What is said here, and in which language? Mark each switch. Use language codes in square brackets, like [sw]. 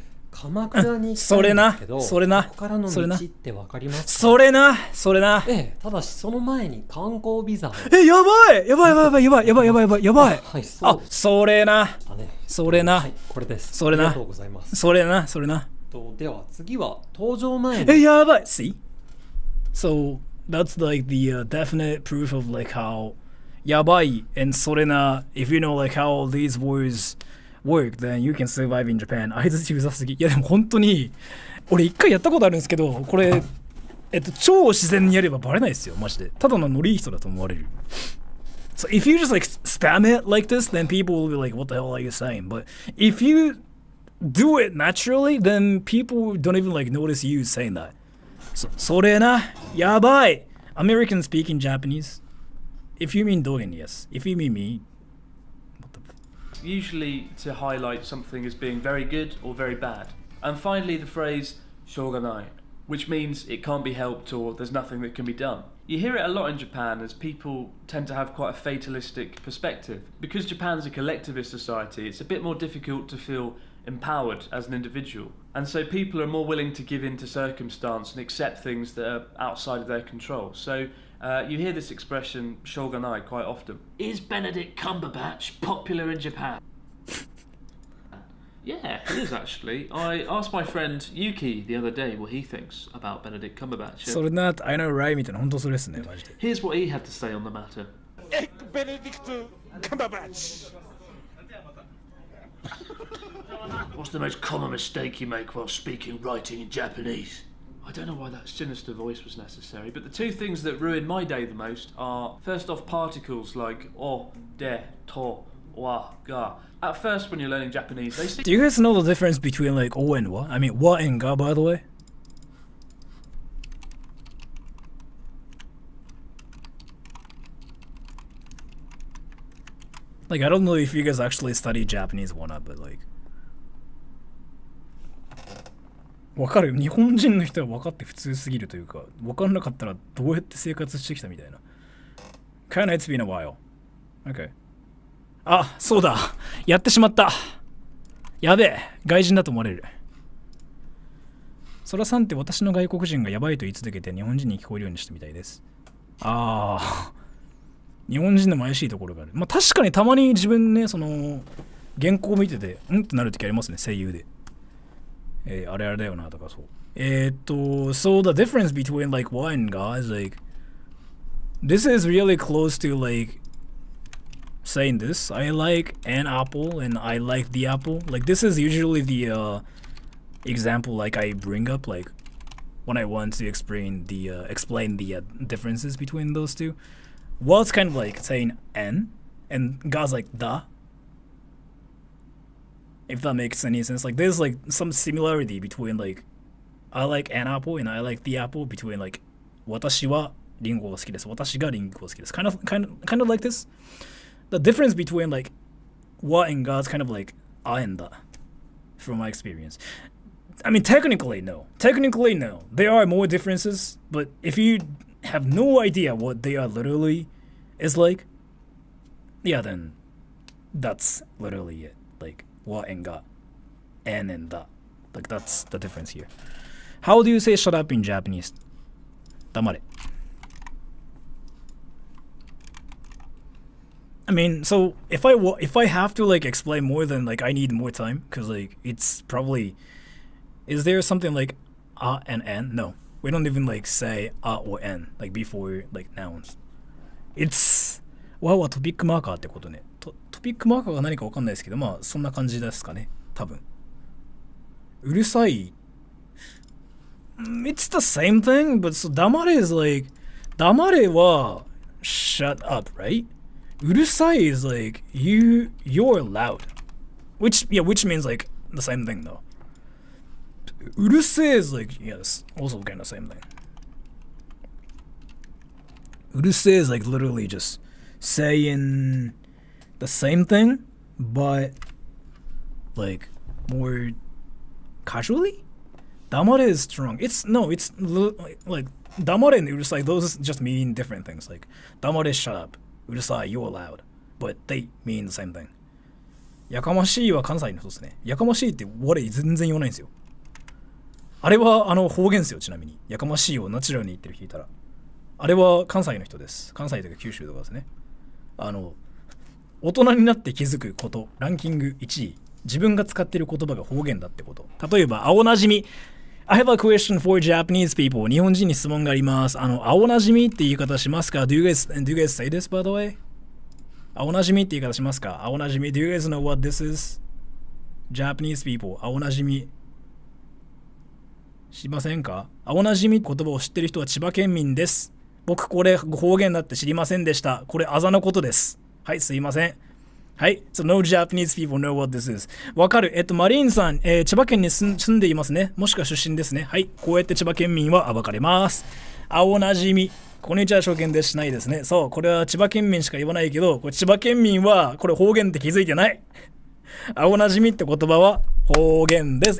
[ja] 鎌倉に行きたいんですけど、ここからの道ってわかりますか？それな。ただしその前に観光ビザを。やばい。はい、そう。それな。はい、これです。ありがとうございます。それな。では次は搭乗前に。やばい。 [en] See? So that's like the definite proof of like how やばい and それな. If you know like how these words work, then you can survive in Japan. [ja] 相づちうざすぎ。いやでも本当に俺一回やったことあるんですけど、これ超自然にやればバレないですよ、マジで。ただのノリいい人だと思われる。 [en] So if you just like spam it like this, then people will be like, what the hell are you saying? But if you do it naturally, then people don't even like notice you saying that. [ja] So, それな、やばい。 [en] American speaking Japanese. If you mean Dogen, yes. If you mean me, what the usually to highlight something as being very good or very bad. And finally the phrase しょうがない, which means it can't be helped or there's nothing that can be done. You hear it a lot in Japan as people tend to have quite a fatalistic perspective. Because Japan's a collectivist society, it's a bit more difficult to feel empowered as an individual. And so people are more willing to give in to circumstance and accept things that are outside of their control. So you hear this expression, shogunai, quite often. Is Benedict Cumberbatch popular in Japan? Yeah, it is actually. I asked my friend Yuki the other day what he thinks about Benedict Cumberbatch. [ja] それな、 [en] I know right [ja] みたいな、本当それですね、マジで。 [en] Here's what he had to say on the matter. Benedict Cumberbatch! What's the most common mistake you make while speaking and writing in Japanese? I don't know why that sinister voice was necessary, but the two things that ruin my day the most are, first off, particles like o, de, to, wa, ga. At first, when you're learning Japanese, they seem... Do you guys know the difference between like o and wa? I mean, wa and ga, by the way? Like, I don't know if you guys actually study Japanese or not, but like... [ja] わかる。日本人の人は分かって普通すぎるというか、分かんなかったらどうやって生活してきたみたいな。 [en] Kinda it's been a while. Okay. [ja] あ、そうだ。やってしまった。やべえ。外人だと思われる。そらさんって私の外国人がやばいと言い続けて日本人に聞こえるようにしたみたいです。ああ。日本人のも怪しいところがある。まあ確かにたまに自分ね、その、原稿を見てて、ってなるときありますね、声優で。あれあれだよなとかそう。 [en] So the difference between like wa and ga is like, this is really close to like saying this. I like an apple and I like the apple. Like this is usually the example like I bring up like when I want to explain the differences between those two. Well, it's kind of like saying and ga's like the. If that makes any sense. Like there's like some similarity between like I like an apple and I like the apple between like [ja] 私はリンゴが好きです。私がリンゴが好きです。 [en] Kind of like this. The difference between like wa and ga is kind of like I and the from my experience. I mean technically no. Technically no. There are more differences, but if you have no idea what they are literally is like, yeah, then that's literally it. Like wa and ga, and the. Like that's the difference here. How do you say shut up in Japanese? Damare. I mean, so if I have to like explain more, then like I need more time because like it's probably, is there something like and n? No, we don't even like say or n like before like nouns. [ja] It's わはトピックマーカーってことね。トピックマーカーが何かわかんないですけど、まあそんな感じですかね。多分。うるさい。 [en] It's the same thing, but so 黙れ is like 黙れは shut up, right? うるさい is like you're loud, which means like the same thing though. うるせえ is like yes, also kind of the same thing. うるせえ is like literally just saying the same thing, but like more casually. 黙れ is strong. It's like 黙れ and うるさい those just mean different things. Like 黙れ shut up, うるさい you're loud, but they mean the same thing. [ja] やかましいは関西の人ですね。やかましいって我全然言わないんですよ。あれは方言ですよ。ちなみにやかましいをナチュラルに言ってる人いたら、あれは関西の人です。関西というか九州とかですね。大人になって気づくことランキング1位、自分が使っている言葉が方言だってこと。例えば青なじみ。 [en] I have a question for Japanese people. [ja] 日本人に質問があります。青なじみって言い方しますか？ [en] Do you guys say this by the way? [ja] 青なじみって言い方しますか？青なじみ。 [en] Do you guys know what this is? Japanese people. [ja] 青なじみしませんか？青なじみ言葉を知ってる人は千葉県民です。僕これ方言だって知りませんでした。これあざのことです。はい、すいません。 [en] はい、so no Japanese people know what this is. [ja] わかる。マリーンさん、千葉県に住んでいますね。もしくは出身ですね。はい、こうやって千葉県民は暴かれます。青なじみ。こんにちは、証券ですしないですね。そう、これは千葉県民しか言わないけど、これ千葉県民はこれ方言って気づいてない。青なじみって言葉は方言です。